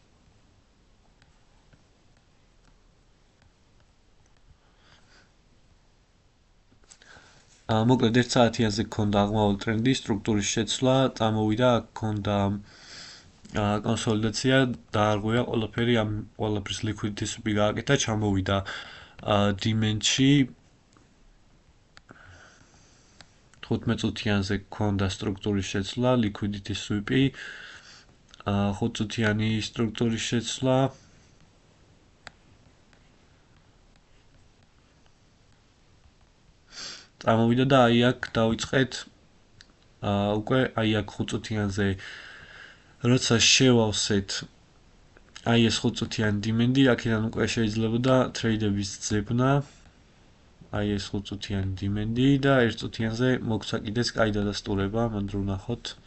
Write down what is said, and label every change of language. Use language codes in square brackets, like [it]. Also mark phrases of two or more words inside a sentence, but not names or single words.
[ka] მოკლედ 1 საათიანზე გქონდა აღმავალი ტრენდი, სტრუქტურის შეცვლა, წამოვიდა, აქ გქონდა კონსოლიდაცია, დაარღვია ყველაფერი, ამ ყველაფრის [en] liquidity sweep- [ka] ი გააკეთა, ჩამოვიდა demand-ში 15 წუთიანზე გქონდა სტრუქტურის შეცვლა, [en] liquidity sweep- [ka] ი, 5 წუთიანი სტრუქტურის შეცვლა, წამოვიდა და აი აქ დავიწყეთ უკვე აი აქ 5 წუთიანზე როცა შევავსეთ აი ეს 5 წუთიანი demand-ი, აქედან უკვე შეიძლებოდა ტრეიდების ძებნა, აი ეს 5 წუთიანი demand-ი და 1 წუთიანზე მოგცა კიდეც კაი დადასტურება, მანდ რომ ვნახოთ.